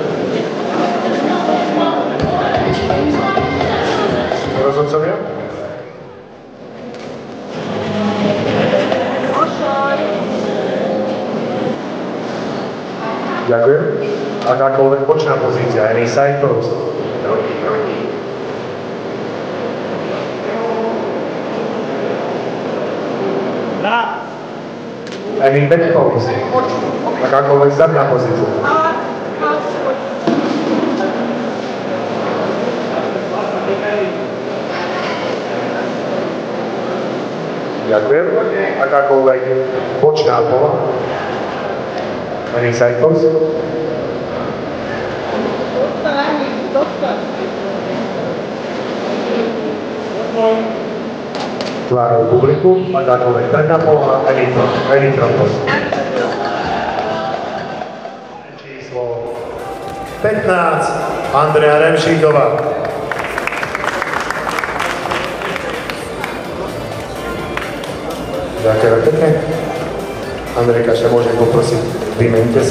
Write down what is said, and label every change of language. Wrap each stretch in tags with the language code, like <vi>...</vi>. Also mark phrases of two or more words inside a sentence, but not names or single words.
<sk>Rozhodcovia? Ďakujem. Akákoľvek bočná pozícia,</sk> <en>any side pose. Any back pose.</en> <sk>Akákoľvek zadná pozícia. Ďakujem. Akákoľvek bočná pola.</sk> <en>Any side pose.</en> <sk>Tvárou publiku, akákoľvek predná poloha,</sk> <en>any front pose.</en> <sk>Číslo 15, Andrea Remšíková. Ďakujem pekne. Andrejka, ešte môžem poprosiť, vymeňte sa.</sk>